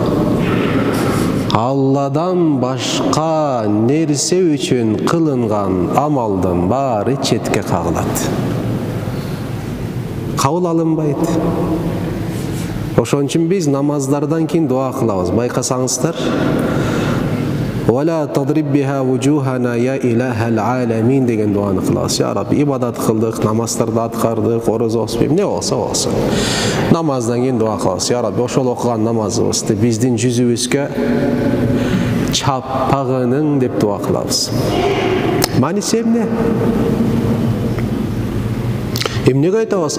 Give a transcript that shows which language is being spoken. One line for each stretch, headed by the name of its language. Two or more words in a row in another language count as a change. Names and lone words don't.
Kyrgyz: Алладан башка нерсе үчүн кылынган амалдын баары четке кагылат. Кабыл алынбайт. Ошон үчүн биз намаздардан кийин дуа кылабыз. Байкасаңыздар,
Arabic: "ولا تضرب بها وجوهنا يا إله العالمين"
Kyrgyz: деген дуаны кылабыз.
Arabic: يا رب,
Kyrgyz: ибадат кылдык, намаздарды аткардык, орозо окуп, эмне болсо болсун. Намаздан кийин дуа кылабыз.
Arabic: يا رب,
Kyrgyz: ошол окуган намазыбызды биздин жүзүбүзгө чаппагының деп дуа кылабыз. Мааниси эмне? Эмнеге айтабыз?